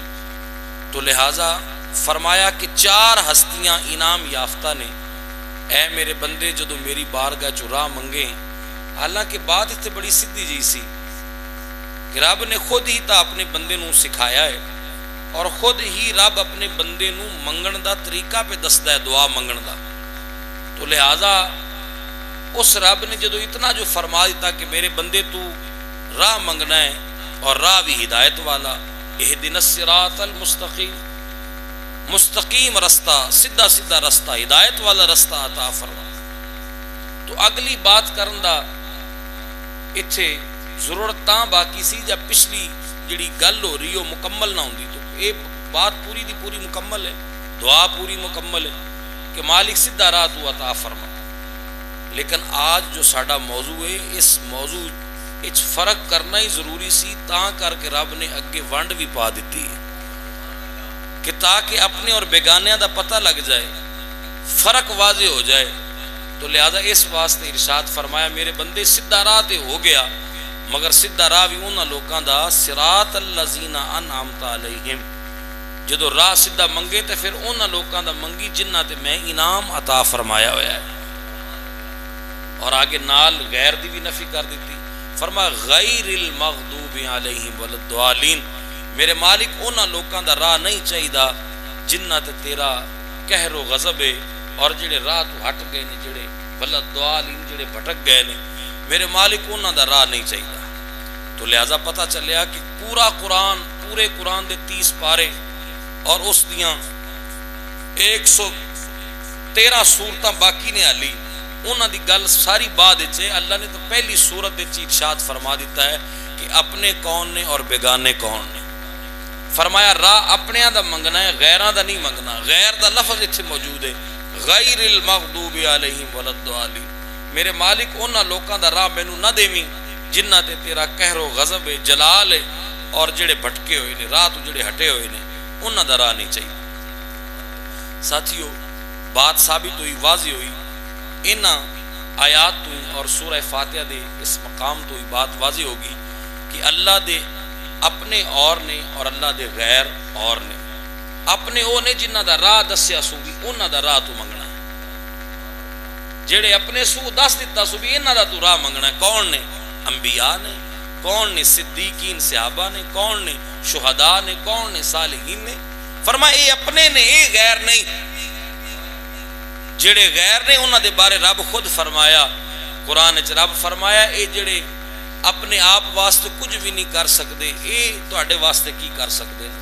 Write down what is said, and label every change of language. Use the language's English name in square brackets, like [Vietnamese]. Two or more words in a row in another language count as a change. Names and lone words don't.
[Punjabi] تو لہٰذا فرمایا کہ 4 ہستیاں انعام یافتہ نے، اے میرے بندے جدو میری بارگاہ چ راہ منگے۔ حالانکہ بات اتنے بڑی سیدھی جی سی کہ رب نے خود ہی تا اپنے بندے نو سکھایا ہے اور خود ہی رب اپنے بندے نو منگن دا طریقہ پہ دسدا ہے، دعا منگن دا۔ تو لہٰذا اس رب نے جدو اتنا جو فرما دیتا کہ میرے بندے تو راہ منگنا ہے اور راہ بھی ہدایت والا، [Arabic] اہدنا الصراط المستقیم، [Punjabi] مستقیم رستہ، سیدھا سیدھا رستہ، ہدایت والا رستہ عطا فرما۔ تو اگلی بات کرن دا اتھے ضرورت تاں باقی سی جب پچھلی جڑی گل ہو رہی ہو مکمل نہ ہوندی، تو یہ بات پوری دی پوری مکمل ہے، دعا پوری مکمل ہے کہ مالک سیدھا راہ تو عطا فرما۔ لیکن آج جو ساڈا موضوع ہے، اس موضوع اچ فرق کرنا ہی ضروری سی، تاں کر کے رب نے اگے ونڈ بھی پا دیتی ہے کہ تاکہ اپنے اور بیگانیاں دا پتہ لگ جائے، فرق واضح ہو جائے۔ تو لہذا اس واسطے ارشاد فرمایا میرے بندے سیدھا راہ تے ہو گیا، مگر سیدھا راہ بھی انہاں لوکاں دا [Arabic] صراط الذین انعمت علیہم، [Punjabi] جدو راہ سیدھا منگے تے پھر انہاں لوکاں دا منگی جنہاں تے میں انعام عطا فرمایا ہوا ہے۔ اور آگے نال غیر دی بھی نفی کر دیتی، فرمایا [Arabic] غیر المغضوب علیہم ولا الضالین، [Punjabi] میرے مالک انہاں لوکاں دا راہ نہیں چاہیدا جنہ تے تیرا قہر و غضب ہے، اور جڑے راہ تو ہٹ گئے نے، جڑے ولدوالین جڑے بھٹک گئے نے، میرے مالک انہاں دا راہ نہیں چاہیے۔ تو لہذا پتہ چلیا کہ پورے قرآن دے 30 پارے اور اس دیاں 113 سورتاں باقی نے علی، انہاں دی گل ساری بعد وچ ہے۔ اللہ نے تو پہلی سورت وچ ارشاد فرما دیتا ہے کہ اپنے کون نے اور بیگانے کون نے۔ فرمایا راہ اپنیاں دا منگنا ہے، غیراں دا نہیں منگنا۔ غیر دا لفظ اتنے موجود ہے، [Arabic] غیر المغضوب علیہم ولا الضالین۔ [Punjabi] میرے مالک انہاں لوکاں دا راہ مینوں نہ دیویں جنہ تے تیرا قہر و غضب ہے، جلال ہے، اور جڑے بھٹکے ہوئے نے، راہ تو جڑے ہٹے ہوئے نے، انہاں دا راہ نہیں چاہیے۔ ساتھیو، بات ثابت ہوئی، واضح ہوئی، انہاں آیات تو اور سورہ فاتحہ دے اس مقام تو ہی بات واضح ہوگی کہ اللہ دے اپنے اور نے اور اللہ دے غیر اور نے۔ اپنے او نے جنہ دا راہ دسیا سو بھی انہاں دا راہ تو منگنا ہے، جڑے اپنے سو دس دیتا سو بھی انہاں دا تو راہ منگنا ہے۔ کون نے؟ انبیاء نے، کون نے؟ صدیقین صحابہ نے، کون نے؟ شہداء نے، کون نے؟ صالحین نے۔ فرمایا اے اپنے نے، اے غیر نہیں۔ جڑے غیر نے انہاں دے بارے رب خود فرمایا قرآن وچ، رب فرمایا اے جڑے اپنے آپ واسطے کچھ بھی نہیں کر سکتے، اے تواڈے واسطے کی کر سکتے ہیں؟